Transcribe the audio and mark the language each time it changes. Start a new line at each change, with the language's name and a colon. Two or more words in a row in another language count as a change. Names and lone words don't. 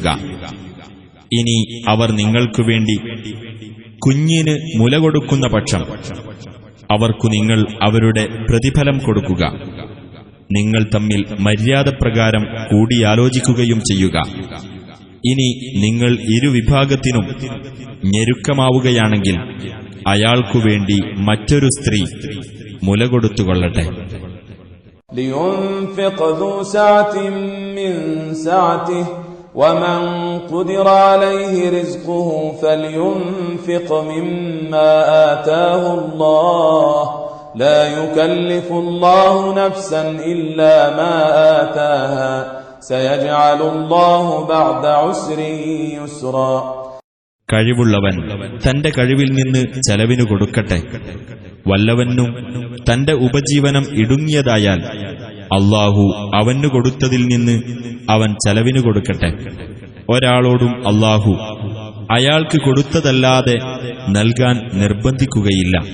Malayalam: ഇനി അവർ നിങ്ങൾക്കു വേണ്ടി കുഞ്ഞിന് മുല കൊടുക്കുന്ന പക്ഷം അവർക്കു നിങ്ങൾ അവരുടെ പ്രതിഫലം കൊടുക്കുക. നിങ്ങൾ തമ്മിൽ മര്യാദപ്രകാരം കൂടിയാലോചിക്കുകയും ചെയ്യുക. ഇനി നിങ്ങൾ ഇരുവിഭാഗത്തിനും ഞെരുക്കമാവുകയാണെങ്കിൽ അയാൾക്കുവേണ്ടി മറ്റൊരു സ്ത്രീ മുല കൊടുത്തുകൊള്ളട്ടെ.
Arabic: لينفق ذو سعة من سعته ومن قدر عليه رزقه فلينفق مما آتاه الله لا يكلف الله نفسا إلا ما آتاها سيجعل الله بعد عسر يسرا.
Malayalam: കഴിവുള്ളവൻ തന്റെ കഴിവിൽ നിന്ന് ചെലവിനു കൊടുക്കട്ടെ. വല്ലവനും തന്റെ ഉപജീവനം ഇടുങ്ങിയതായാൽ അല്ലാഹു അവനു കൊടുത്തതിൽ നിന്ന് അവൻ ചെലവിനു കൊടുക്കട്ടെ. ഒരാളോടും അല്ലാഹു അയാൾക്ക് കൊടുത്തതല്ലാതെ നൽകാൻ നിർബന്ധിക്കുകയില്ല.